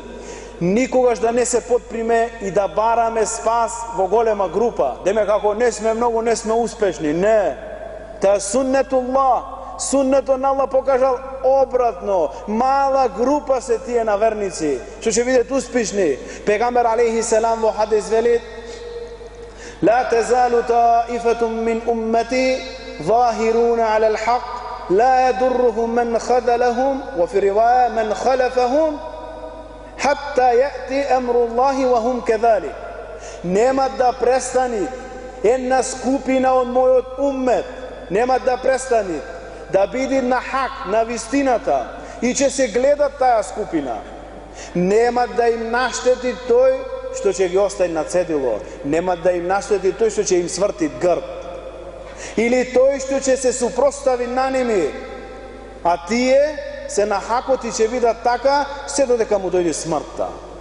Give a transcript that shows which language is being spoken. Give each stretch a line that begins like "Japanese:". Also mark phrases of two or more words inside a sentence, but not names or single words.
Macedonian: Никогаш да не се подприме и да бараме спас во голема група. Деме како не сме многу, не сме успешни. Не. Та суннетуллах, суннето на Аллах покажал обратно. Мала група се тие на верници, што ќе бидат успешни. Пегамбер алейхиселам во хадис вели:
Arabic: لا تزال طائفة من أمتي ظاهرون على الحق لا يضرهم من خذلهم وفي رواية من خلفهم حتى يأتي أمر الله وهم كذلك.
Macedonian: Нема да престани една скупина од мојот уммет, нема да престани да биде на хак, на вистината и ќе се гледат таа скупина. Нема да им наштети тој што ќе ги остави на цедило, нема да им наштети тој што ќе им сврти грб, или тој што ќе се супростави на ними, а тие се на хакот и ќе бидат така се додека му дојде смртта.